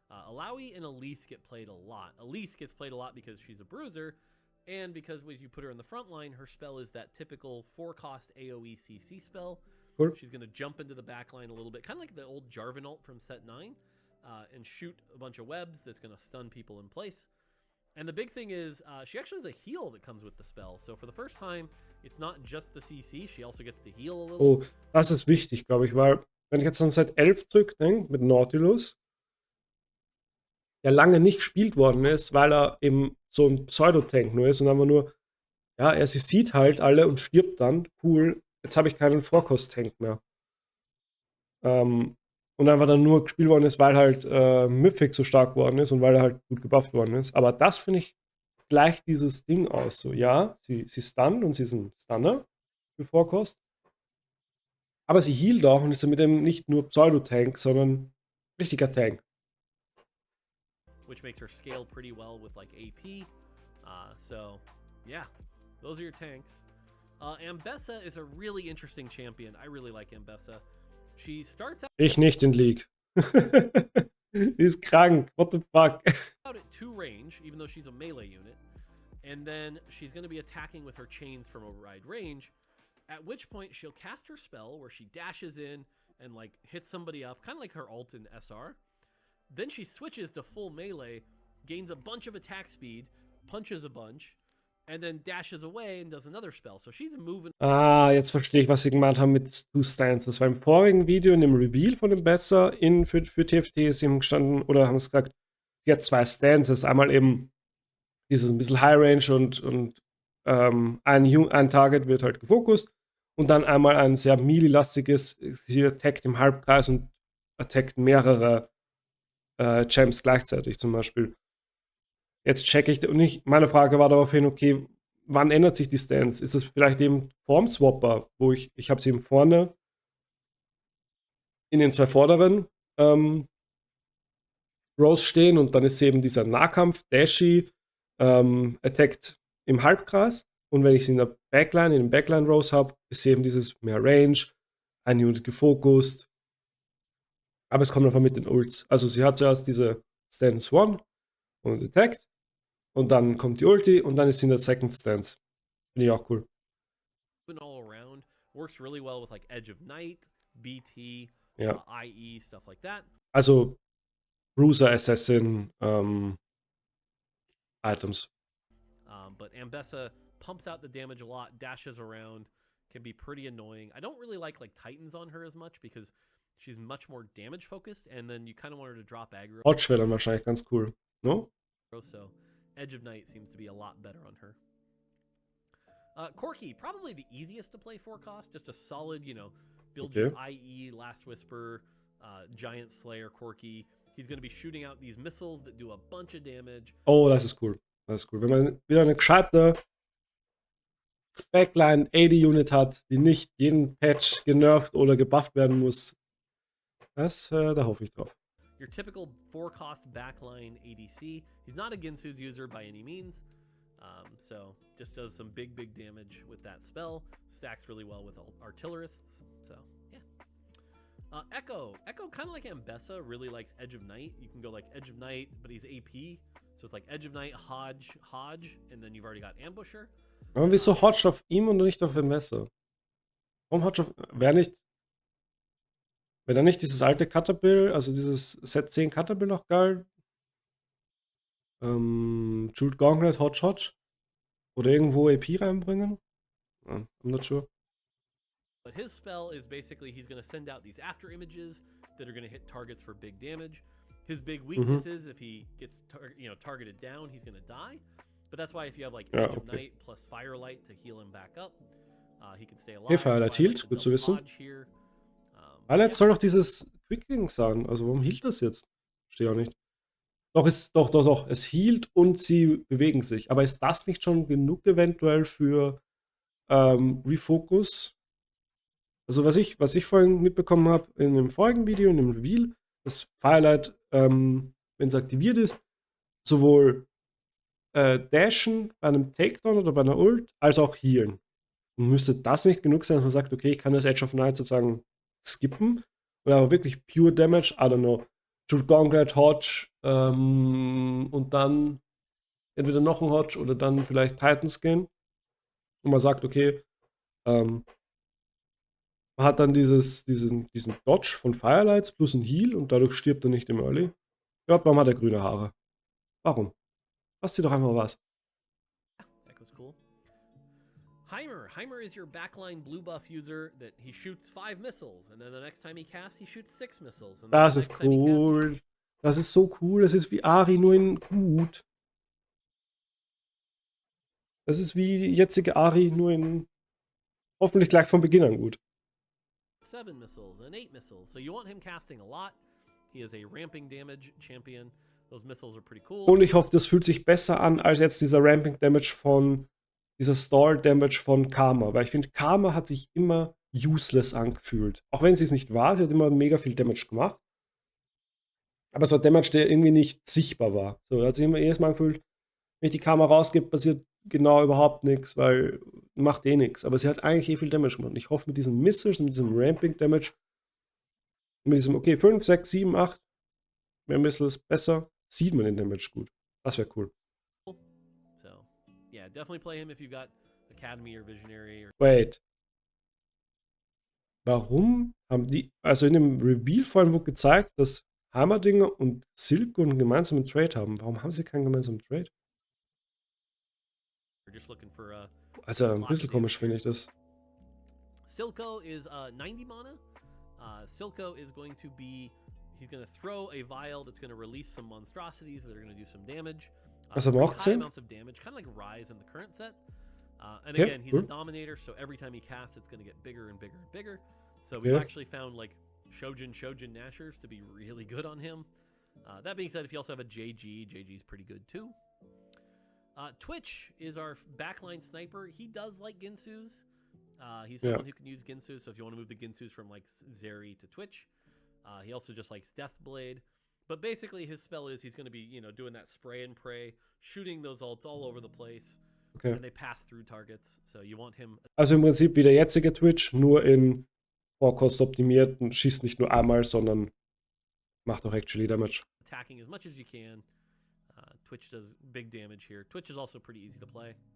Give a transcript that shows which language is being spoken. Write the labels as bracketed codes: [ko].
[en] Alawi and Elise get played a lot. Elise gets played a lot because she's a bruiser, and because when you put her in the front line, her spell is that typical 4-cost AoE CC spell. Cool. She's going to jump into the back line a little bit, kind of like the old Jarvan ult from Set 9, and shoot a bunch of webs that's going to stun people in place. And the big thing is, she actually has a heal that comes with the spell. So for the first time, it's not just the CC, she also gets to heal a little. [de] Oh, das ist wichtig, glaube ich, weil, wenn ich jetzt an Set 11 zurückdenke, mit Nautilus, der lange nicht gespielt worden ist, weil er eben so ein Pseudo-Tank nur ist und einfach nur, ja, er sieht halt alle und stirbt dann. Cool, jetzt habe ich keinen Vorkost-Tank mehr. Und einfach dann nur gespielt worden ist, weil halt Mythic so stark worden ist und weil er halt gut gebufft worden ist. Aber das finde ich gleicht dieses Ding aus. So, ja, sie stunt und sie ist ein Stunner für Vorkost. Aber sie healt auch und ist mit dem nicht nur Pseudo-Tank, sondern richtiger Tank. [en] Which makes her scale pretty well with like AP. So, yeah, those are your tanks. Ambessa is a really interesting champion. I really like Ambessa. She starts out. [de] Ich nicht in League. Die ist krank. [en] What the fuck? Out at 2 range, even though she's a melee unit. And then she's going to be attacking with her chains from a wide range. At which point she'll cast her spell where she dashes in and like hits somebody up, kind of like her ult in SR. Then she switches to full melee, gains a bunch of attack speed, punches a bunch, and then dashes away and does another spell. So she's moving. [de] Jetzt verstehe ich, was sie gemeint haben mit 2 Stands. Das war im vorigen Video, in dem Reveal von dem Besser für TFT ist ihm gestanden, oder haben es gesagt, sie hat 2 Stances. Einmal eben dieses ein bisschen High Range und ein Target wird halt gefokust. Und dann einmal ein sehr melee-lastiges, sie attackt im Halbkreis und attackt mehrere Champs gleichzeitig zum Beispiel. Jetzt checke ich, und meine Frage war daraufhin, okay, wann ändert sich die Stance? Ist es vielleicht eben vorm Swapper, wo ich habe sie eben vorne in den 2 vorderen Rows stehen und dann ist sie eben dieser Nahkampf, Dashy, attackt im Halbkreis und wenn ich sie in der Backline, in den Backline-Rows habe, ist sie eben dieses mehr Range, eine Unit gefokust, aber es kommt einfach mit den Ults. Also sie hat zuerst diese Stance 1 und attackt und dann kommt die Ulti und dann ist sie in der Second Stance. Finde ich auch cool. [en] All around works really well with like Edge of Night, BT, [de] Ja. [en] IE, stuff like that. [de] Also Bruiser, Assassin, Items. [en] But Ambessa pumps out the damage a lot, dashes around, can be pretty annoying. I don't really like Titans on her as much because she's much more damage focused, and then you kind of want her to drop aggro. [de] Hodge wäre dann wahrscheinlich ganz cool, no? [en] So Edge of Night seems to be a lot better on her. Corki, probably the easiest to play 4 cost. Just a solid, you know, build your IE, Last Whisper, Giant Slayer Corki. He's going to be shooting out these missiles that do a bunch of damage. [de] Oh, das ist cool. Das ist cool. Wenn man wieder eine gescheite Backline AD-Unit hat, die nicht jeden Patch genervt oder gebufft werden muss, da hoffe ich drauf. [en] Your typical 4-cost backline ADC. He's not a Ginsu's user by any means, so just does some big damage with that spell. Stacks really well with artillerists, so yeah. Echo, kind of like Ambessa, really likes Edge of Night. You can go like Edge of Night, but he's AP, so it's like Edge of Night, Hodge, and then you've already got Ambusher. [de] Aber wieso Hodge auf ihm und nicht auf Ambessa? Warum Hodge auf... Wäre da nicht dieses alte Caterbill, also dieses Set 10 Caterbill noch geil? Jeweled Gauntlet, Hodge? Oder irgendwo AP reinbringen? [en] I'm not sure. But his spell is basically he's going to send out these after images that are going to hit targets for big damage. His big weakness is if he gets targeted down, he's going to die. But that's why if you have like Edge of Night plus Firelight to heal him back up, he can stay alive. [de] Okay, Firelight healt, gut zu wissen. Firelight soll doch dieses Quicking sein. Also warum hielt das jetzt? Verstehe auch nicht. Doch, es hielt und sie bewegen sich. Aber ist das nicht schon genug eventuell für Refocus? Also was ich vorhin mitbekommen habe in dem vorigen Video, in dem Reveal, dass Firelight, wenn es aktiviert ist, sowohl dashen bei einem Takedown oder bei einer Ult, als auch healen. Und müsste das nicht genug sein, dass man sagt, okay, ich kann das Edge of Night sozusagen skippen, oder aber wirklich pure Damage, [en] I don't know, [de] Jeweled Gauntlet, Hodge, und dann entweder noch ein Hodge oder dann vielleicht Titans gehen. Und man sagt, okay, man hat dann diesen Dodge von Firelights plus ein Heal und dadurch stirbt er nicht im Early. Ich glaube, warum hat er grüne Haare? Warum? Lass sie doch einfach was. [en] That was cool. Heimer is your backline blue buff user that he shoots 5 missiles and then the next time he casts, he shoots 6 missiles. And [de] das ist cool. Das ist so cool. Das ist wie Ari, nur in gut. Das ist wie jetzige Ari, nur in hoffentlich gleich von Beginn an gut. [en] 7 missiles and 8 missiles. So you want him casting a lot. He is a ramping damage champion. Those missiles are pretty cool. [de] Und ich hoffe, das fühlt sich besser an als jetzt dieser Ramping Damage dieser Stall Damage von Karma. Weil ich finde, Karma hat sich immer useless angefühlt. Auch wenn sie es nicht war, sie hat immer mega viel Damage gemacht. Aber es war Damage, der irgendwie nicht sichtbar war. So, da hat sich immer jedes Mal gefühlt, wenn ich die Karma rausgebe, passiert genau überhaupt nichts, weil macht eh nichts. Aber sie hat eigentlich viel Damage gemacht. Und ich hoffe, mit diesen Missiles, mit diesem Ramping Damage, mit diesem, okay, 5, 6, 7, 8, mehr Missiles, besser, sieht man den Damage gut. Das wäre cool. [en] So, yeah, definitely play him if you've got Academy or Visionary. Wait. [de] Warum haben die, also in dem Reveal vorhin wurde gezeigt, dass Heimerdinger und Silco einen gemeinsamen Trade haben. Warum haben sie keinen gemeinsamen Trade? Also ein bisschen komisch finde ich das. [en] Silco is 90 mana. Silco is going to be, he's going to throw a vial that's going to release some monstrosities that are going to do some damage. [de] Also aber auch [en] high 10? amounts of damage, kind of like Rise in the current set. And again, he's a Dominator, so every time he casts, it's going to get bigger and bigger and bigger. So we've actually found like Shojin Nashers to be really good on him. That being said, if you also have a JG's pretty good too. Twitch is our backline sniper. He does like Ginsu's. He's someone who can use Ginsu, so if you want to move the Ginsu's from like Zeri to Twitch. He also just likes Deathblade. But basically his spell is he's going to be, you know, doing that spray and pray, shooting those ults all over the place. Okay. And they pass through targets, so you want him. [de] Also im Prinzip wie der jetzige Twitch, nur in Vorkost optimiert und schießt nicht nur einmal, sondern macht auch actually Damage. [en] Attacking as much as you can. Twitch does big damage here. Twitch is also pretty easy to play.